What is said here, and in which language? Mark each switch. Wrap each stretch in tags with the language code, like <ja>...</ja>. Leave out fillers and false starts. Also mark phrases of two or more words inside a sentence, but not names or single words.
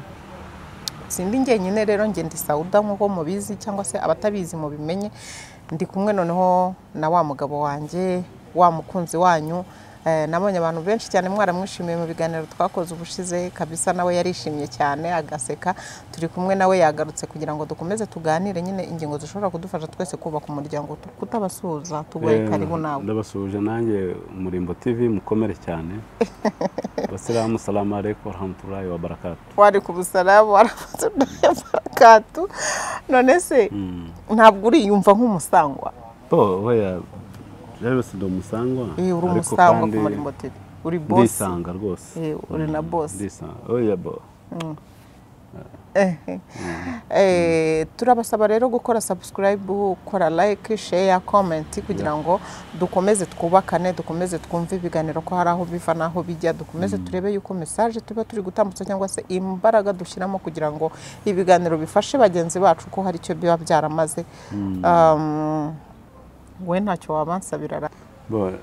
<rw>Sindi njyenyine rero nge ndi Sauda nkuko mubizi cyangwa se abatabizi mu bimenye ndi kumwe noneho na wa mugabo wanjye wa mukunzi wanyu nabonye abantu benshi cyane mwaramwishimiye mu biganiro twakoze ubushize kabisa nawe yarishimye cyane agaseka turi kumwe nawe yagarutse kugira ngo dukomeze tuganire nyine ingingo zishobora kudufasha twese kubaka umuryango kutabasuza tugoye karibu nawe ndabasuje nanjye UmurimboTV mukomere cyane</rw> <ar>السلام عليكم ورحمة الله وبركاته وعليكم السلام ورحمة الله وبركاته</ar> <rw>none se ntabwo uriyumva nk'umusangwa oya rero si umusangwa uri umusangwa ku UmurimboTV uri boss ndisanga rwose uri na boss ndisanga oya bo turabasaba rero gukora subscribe gukora</rw> <en>like share comment</en> <rw>kugira ngo dukomeze twubakane dukomeze twumve ibiganiro ko hari aho biva naho bijya dukomeze turebe yuko message tuba turi gutambutsa cyangwa se imbaraga dushyiramo kugira ngo ibiganiro bifashe bagenzi bacu ko hari icyo biba byaramaze we ntacyo wabansabira</rw>